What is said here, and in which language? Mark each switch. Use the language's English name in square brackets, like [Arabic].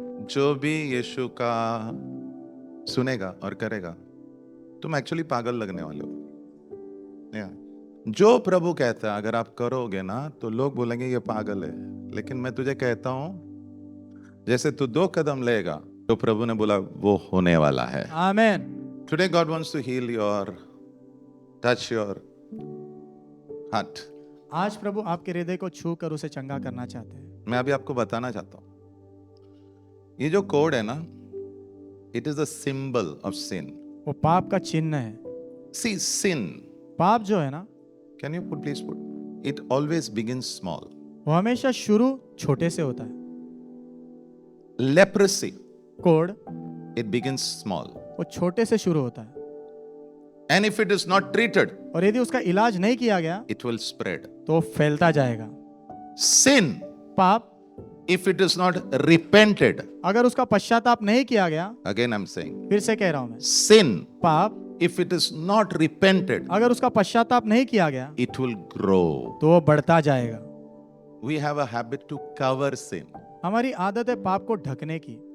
[Hindi] जो भी यीशु का सुनेगा और करेगा, तुम एक्चुअली पागल लगने वाले हो। जो प्रभु कहता है अगर आप करोगे ना, तो लोग बोलेंगे ये पागल है। लेकिन मैं तुझे कहता हूं, जैसे तू 2 कदम लेगा, तो प्रभु ने बोला वो होने वाला है। आमीन। [English] Today God wants to heal your, touch your heart. [Hindi] आज प्रभु आपके हृदय को छू कर उसे चंगा करना चाहते हैं। मैं अभी आपको बताना चाहता हूं, ये जो कोड है ना, [English] It is a symbol of sin. [Hindi] वो पाप का चिन्ह है। [English] See, sin, [Hindi] पाप जो है ना, [English] can you please put, it always begins small. [Hindi] वो हमेशा शुरू छोटे से होता है। [English] Leprosy, [Hindi] कोढ़, [English] it begins small. [Hindi] वो छोटे से शुरू होता है, [English] And if it is not treated, [Hindi] और यदि उसका इलाज नहीं किया गया [English] it will spread. [Hindi] तो वो फैलता जाएगा। [English] Sin, [Hindi] पाप, [English] if it is not repented, [Hindi] अगर उसका पश्चाताप नहीं किया गया, [English] again I'm saying, [Hindi] फिर से कह रहा हूं मैं, [English] sin, [Hindi] पाप [English] if it is not repented, [Hindi] अगर उसका पश्चाताप नहीं किया गया [English] it will grow. [Hindi] तो वो बढ़ता जाएगा। [English] We have a habit to cover sin. [Hindi] हमारी आदत है पाप को ढकने की,